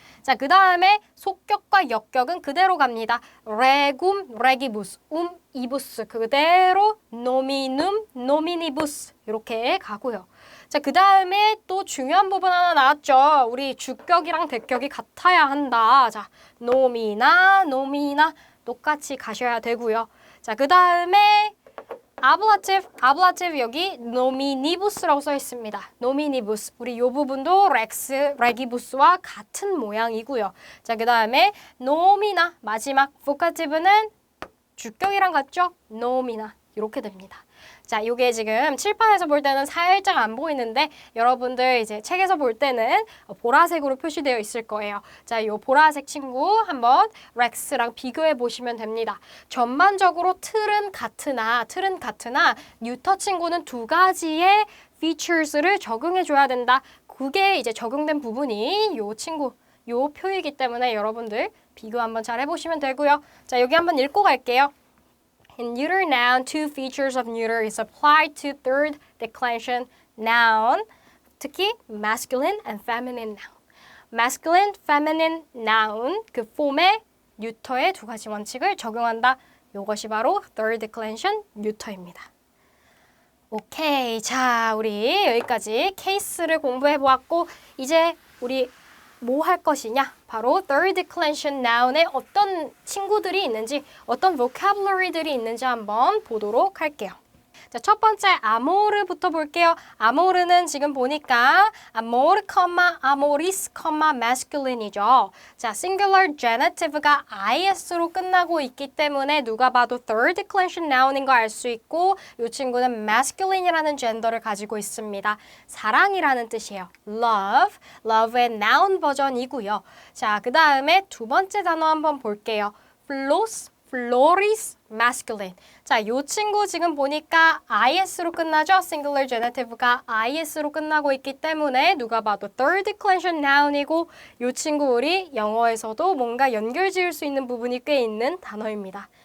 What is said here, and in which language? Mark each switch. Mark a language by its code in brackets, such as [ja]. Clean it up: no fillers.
[ko] 자, 그 다음에 속격과 역격은 그대로 갑니다. regum, regibus, ibus 그대로 nominum, nominibus 이렇게 가고요. 자, 그 다음에 또 중요한 부분 하나 나왔죠. 우리 주격이랑 대격이 같아야 한다. 자, nomina 똑같이 가셔야 되고요. 자, 그 다음에 ablative 여기 nominibus라고 써 있습니다. nominibus 우리 요 부분도 rex, regibus와 같은 모양이고요. 자, 그 다음에 nomina 마지막 vocative는 주격이랑 같죠? nomina 이렇게 됩니다. 자, 요게 지금 칠판에서 볼 때는 살짝 안 보이는데 여러분들 이제 책에서 볼 때는 보라색으로 표시되어 있을 거예요. 자, 요 보라색 친구 한번 rex랑 비교해 보시면 됩니다. 전반적으로 틀은 같으나 뉴터 친구는 두 가지의 features를 적용해 줘야 된다. 그게 이제 적용된 부분이 요 친구, 요 표이기 때문에 여러분들 비교 한번 잘 해보시면 되고요. 자, 여기 한번 읽고 갈게요. [en] In neuter noun, two features of neuter is applied to third declension noun, 특히 masculine and feminine noun. [ko] masculine, feminine noun, 그 폼에 뉴터의 두 가지 원칙을 적용한다. 이것이 바로 third declension 뉴터입니다. 오케이, 자, 우리 여기까지 케이스를 공부해 보았고 이제 우리 뭐 할 것이냐? 바로 third declension noun에 어떤 친구들이 있는지, 어떤 vocabulary들이 있는지 한번 보도록 할게요. 자, 첫 번째 amore부터 볼게요. amore는 지금 보니까 amor, amoris, masculine이죠. 자, singular genitive가 is로 끝나고 있기 때문에 누가 봐도 third declension noun인 거 알 수 있고 이 친구는 masculine이라는 젠더를 가지고 있습니다. 사랑이라는 뜻이에요. love, love의 noun 버전이고요. 자, 그 다음에 두 번째 단어 한번 볼게요. flos, floris, masculine. 자, 요 친구 지금 보니까 is로 끝나죠? singular genitive가 is로 끝나고 있기 때문에 누가 봐도 third declension noun이고 요 친구 우리 영어에서도 뭔가 연결 지을 수 있는 부분이 꽤 있는 단어입니다.